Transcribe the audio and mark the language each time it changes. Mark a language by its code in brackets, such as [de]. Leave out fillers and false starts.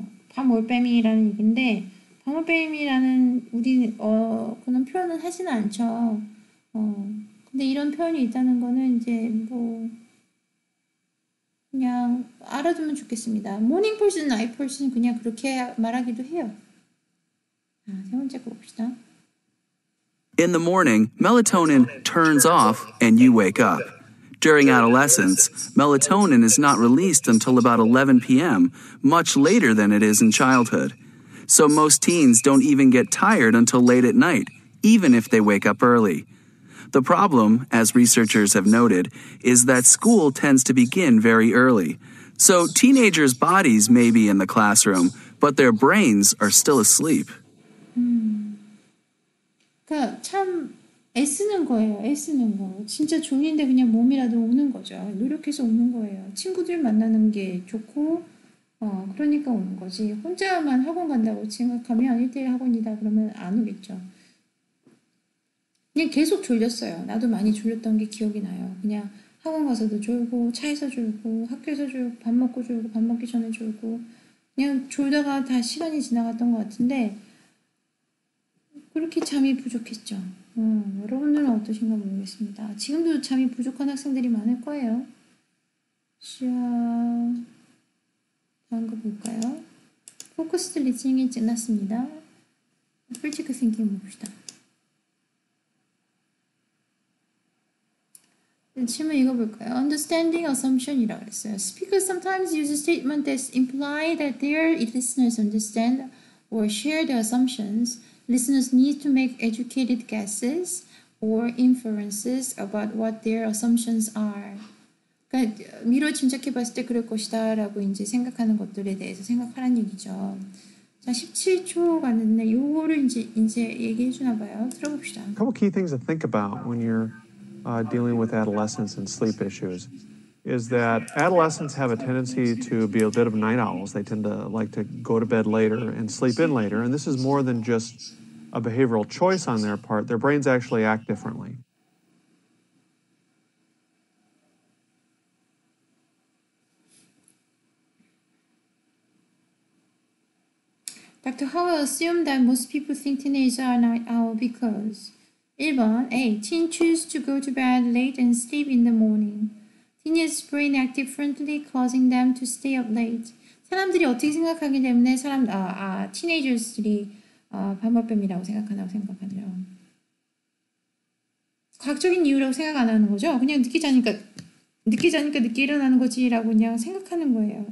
[ko] 밤올빼미라는 얘기인데 밤올빼미라는 우리 그런 표현은 하지는 않죠. 근데 이런 표현이 있다는 거는 이제 뭐 그냥 알아두면 좋겠습니다. [en] morning person, night person [ko] 그냥 그렇게 말하기도 해요. 세 번째 거 봅시다. [en] In the morning, melatonin turns off and you wake up. During adolescence, melatonin is not released until about 11 p.m., much later than it is in childhood. So most teens don't even get tired until late at night, even if they wake up early. The problem, as researchers have noted, is that school tends to begin very early. So teenagers' bodies may be in the classroom, but their brains are still asleep. [ko] 그러니까 참 애쓰는 거예요. 애쓰는 거. 진짜 졸린데 그냥 몸이라도 오는 거죠. 노력해서 오는 거예요. 친구들 만나는 게 좋고, 그러니까 오는 거지. 혼자만 학원 간다고 생각하면 1대1 학원이다 그러면 안 오겠죠. 그냥 계속 졸렸어요. 나도 많이 졸렸던 게 기억이 나요. 그냥 학원 가서도 졸고, 차에서 졸고, 학교에서 졸고, 밥 먹고 졸고, 밥 먹기 전에 졸고, 그냥 졸다가 다 시간이 지나갔던 것 같은데, 그렇게 잠이 부족했죠. 여러분들은 어떠신가 모르겠습니다. 지금도 잠이 부족한 학생들이 많을 거예요. 자, 다음 거 볼까요? 포커스드 리스닝이 끝났습니다. 크리티컬 띵킹 봅시다. 질문 읽어볼까요? [en] Understanding assumption [ko] 이라고 했어요. [en] Speakers sometimes use a statement that imply that their listeners understand or share the assumptions. Listeners need to make educated guesses or inferences about what their assumptions are. [ko] 그러니까 미뤄 짐작해봤을 때 그럴 것이다 라고 이제 생각하는 것들에 대해서 생각하라는 얘기죠. 자, 17초 갔는데 요거를 이제 얘기해 주나 봐요. 들어봅시다. [en] A couple key things to think about when you're dealing with adolescents and sleep issues is that adolescents have a tendency to be a bit of night owls. They tend to like to go to bed later and sleep in later. And this is more than just a behavioral choice on their part. Their brains actually act differently. Dr. Howell assumed that most people think teenagers are night owl because 1번 A. Teen choose to go to bed late and sleep in the morning. Teenagers' brain act differently, causing them to stay up late. [ko] 사람들이 어떻게 생각하기 때문에 티네이저들이 밤밥뱀이라고 생각한다고 생각하네요. 과학적인 이유라고 생각 안 하는 거죠. 그냥 늦게 자니까 늦게 일어나는 거지라고 그냥 생각하는 거예요.